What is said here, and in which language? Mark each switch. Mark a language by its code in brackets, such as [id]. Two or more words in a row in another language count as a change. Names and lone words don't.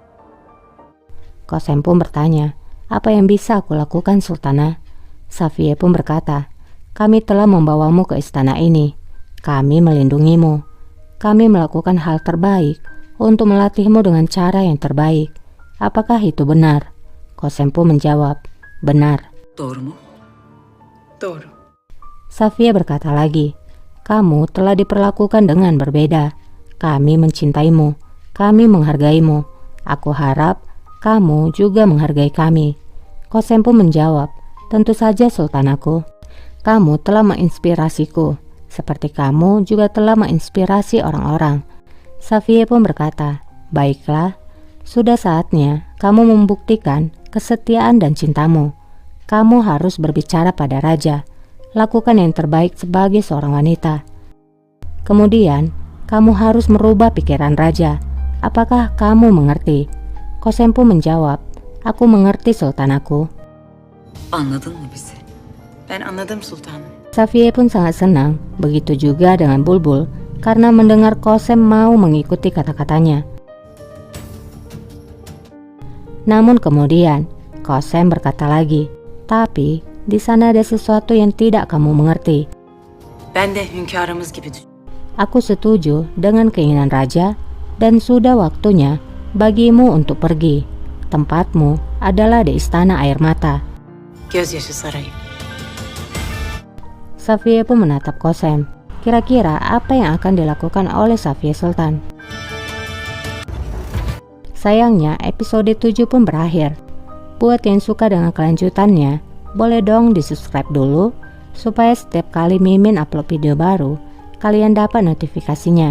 [id] Qasem pun bertanya, "Apa yang bisa aku lakukan, Sultana?" Safiye pun berkata, "Kami telah membawamu ke istana ini. Kami melindungimu. Kami melakukan hal terbaik untuk melatihmu dengan cara yang terbaik. Apakah itu benar?" Qasem pun menjawab, "Benar." [tr] Doğru mu? Doğru. [id] Safiye berkata lagi, "Kamu telah diperlakukan dengan berbeda. Kami mencintaimu. Kami menghargaimu. Aku harap kamu juga menghargai kami." Qasem pun menjawab, "Tentu saja, Sultanaku. Kamu telah menginspirasiku, seperti kamu juga telah menginspirasi orang-orang." Safiye pun berkata, "Baiklah, sudah saatnya kamu membuktikan kesetiaan dan cintamu. Kamu harus berbicara pada raja. Lakukan yang terbaik sebagai seorang wanita. Kemudian, kamu harus merubah pikiran raja. Apakah kamu mengerti?" Qasem pun menjawab, "Aku mengerti, Sultanaku." [tr] Anladın mı bizi? Ben anladım sultanım. [id] Safiye pun sangat senang, begitu juga dengan Bulbul, karena mendengar Qasem mau mengikuti kata-katanya. Namun kemudian, Qasem berkata lagi, "Tapi di sana ada sesuatu yang tidak kamu mengerti. [tr] Ben de hünkârımız gibi düşün. [id] Aku setuju dengan keinginan raja dan sudah waktunya bagimu untuk pergi. Tempatmu adalah di istana air mata." [tr] Gözyaşı sarayı. [id] Safiye pun menatap Qasem. Kira-kira apa yang akan dilakukan oleh Safiye Sultan? Sayangnya episode 7 pun berakhir. Buat yang suka dengan kelanjutannya, boleh dong di subscribe dulu supaya setiap kali Mimin upload video baru, kalian dapat notifikasinya.